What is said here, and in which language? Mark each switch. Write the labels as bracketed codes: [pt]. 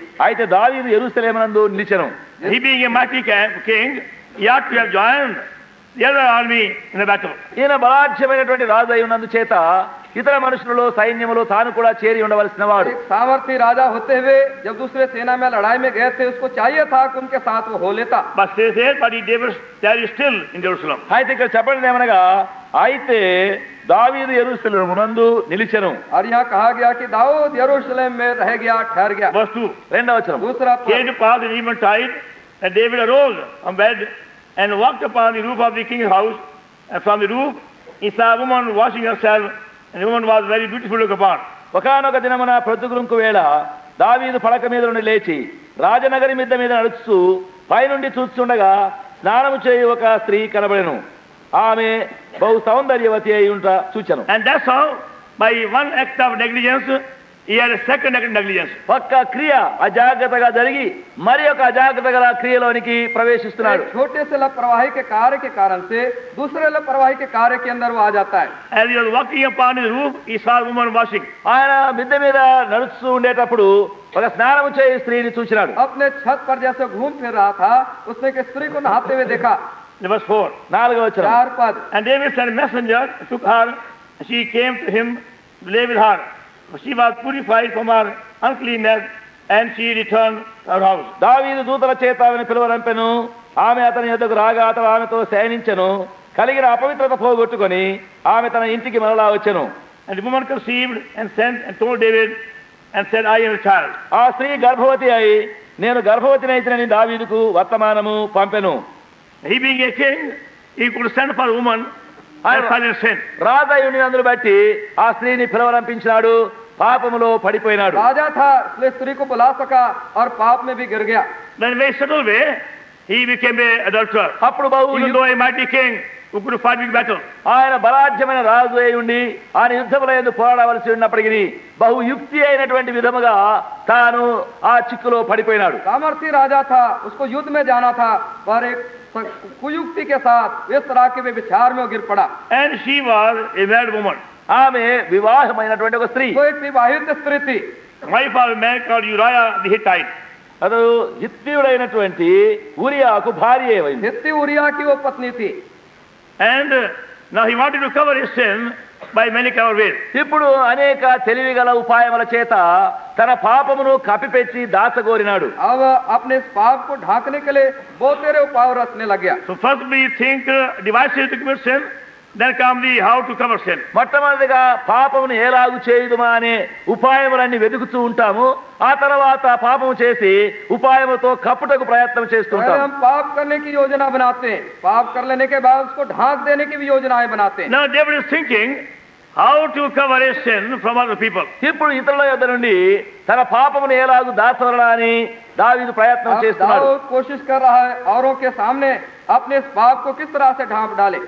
[te] అయితే దావీదు యెరూషలేమునందు నిలిచెను. [en] He being a mighty king, he ought to have joined the other army in the battle. [te] ఈయన బలాఢ్యమైనటువంటి రాజు అయి ఉన్నందు చేత ఇతర మనుషులలో సైన్యములో తాను కూడా చేరి ఉండవలసిన వాడు. [hi] एक सामर्थी राजा होते हुए जब दूसरे सेना में लड़ाई में गए थे, उसको चाहिए था कि उनके साथ वो हो लेता। [en] But says there, but he David tarried still in Jerusalem. [te] అయితే ఇక్కడ చెప్పండి ఏమనగా అయితే దావీదు యెరూషలేమునందు నిలిచెను. [hi] और यहाँ कहा गया कि दाऊद यरूशलेम में रह गया, ठहर गया। [en] Verse 2. [te] 2వ వచనం. [hi] दूसरा [en] Came [hi] पद। [en] to pass in eventide that David arose from bed and walked upon the roof of the king's house, and from the roof he saw a woman washing herself, and the woman was very beautiful to look upon. [te] ఒకానొక దినమున ప్రొద్దుగుంకు వేళ దావీదు పడక మీద నుండి లేచి రాజనగరి మిద్ద మీద నడుస్తూ పైనుండి చూస్తుండగా స్నానము చేయు ఒక స్త్రీ కనబడెను. ఆమె బహు సౌందర్యవతి అయి ఉంట చూచెను. [en] And that's how, by one act of negligence, he had a second act of negligence. [te] ఒక్క క్రియ అజాగ్రత్తగా జరిగి మరి ఒక అజాగ్రత్త గల క్రియలోనికి ప్రవేశిస్తున్నాడు. [hi] एक छोटे से लापरवाही के कार्य के कारण से दूसरे लापरवाही के कार्य के अंदर वो आ जाता है। [en] As he was walking upon his roof, he saw a woman washing. [te] ఆయన మిద్దె మీద నడుస్తూ ఉండేటప్పుడు ఒక స్నానము చేయు స్త్రీని చూసినాడు. [hi] अपने छत पर जैसे घूम फिर रहा था, उसने एक स्त्री को नहाते हुए देखा। [en] Verse 4. [te] 4వ వచనం. [hi] 4 पद। [en] And David sent a messenger, took her, and she came to him to lay with her. For she was purified from her uncleanness, and she returned to her house. [te] దావీదు దూతల చేత ఆమెను పిలువనంపెను. ఆమె అతని యొద్దకు రాగా అతడు ఆమెతో శయనించెను. కలిగిన అపవిత్రత పోగొట్టుకొని ఆమె తన ఇంటికి మరలా వచ్చెను. [en] And the woman conceived and sent and told David and said, I am a child. [te] ఆ స్త్రీ గర్భవతి అయి నేను గర్భవతినైతినని దావీదుకు వర్తమానము పంపెను. [en] He being a king, he could send for a woman and silent sin. [te] రాజయుని అందును బట్టి ఆ స్త్రీని పిలవనంపించినాడు, పాపములో పడిపోయినాడు. [hi] राजा था इसलिए स्त्री को बुला सका और पाप में भी गिर गया. [en] Then in a very subtle way, he became an adulterer. [te] అప్పుడు బహు [en] Even though a mighty king who could fight big battle. [te] ఆయన బలాఢ్యమైన రాజు అయి ఉండి ఆయన యుద్ధముల యందు పోరాడవలసి ఉన్నప్పటికీ బహు యుక్తి అయినటువంటి విధముగా తాను ఆ చిక్కులో పడిపోయినాడు. [hi] सामर्थी राजा था, उसको युद्ध में जाना था, पर एक कुयुक्ति के साथ इस तरह के विचार में गिर पड़ा. [en] And she was a married woman. [te] ఆమె వివాహమైనటువంటి ఒక స్త్రీ. [hi] तो एक विवाहित स्त्री थी. [en] Wife of a man called Uriah the Hittite. [te] అతడు హిత్తీయుడైనటువంటి ఊరియాకు భార్య అయింది. [hi] हित्ती उरिया की वो पत्नी थी. [en] And now he wanted to cover his sin by many clever ways. [te] ఇప్పుడు అనేక తెలివిగల ఉపాయముల చేత తన పాపమును కప్పిపెట్టి దాచగోరినాడు. [hi] अब अपने इस पाप को ढांकने के लिए बहुत तेरे उपाय रचने लग गया. [en] So first we think devices to commit sin, then come the how to cover sin. [te] మొట్టమొదటిగా పాపమును ఎలాగు చేయుదుమా అనే ఉపాయములన్నీ వెతుకుతూ ఉంటాము. ఆ తర్వాత పాపము చేసి ఉపాయములతో కప్పుటకు ప్రయత్నం [hi] पहले [te] చేస్తుంటాం. [hi] हम पाप करने की योजना बनाते हैं, पाप कर लेने के बाद उसको ढांक देने की भी योजनाएं बनाते हैं. [en] Now David is thinking how to cover his sin from other people. [te] ఇప్పుడు ఇతరుల యొద్ద నుండి తన పాపమును ఎలాగు దాచవలనా అని దావీదు ప్రయత్నం [hi] अब [te] చేస్తున్నాడు. [hi] दाऊद कोशिश कर रहा है औरों के सामने अपने इस पाप को किस तरह से ढांप डाले.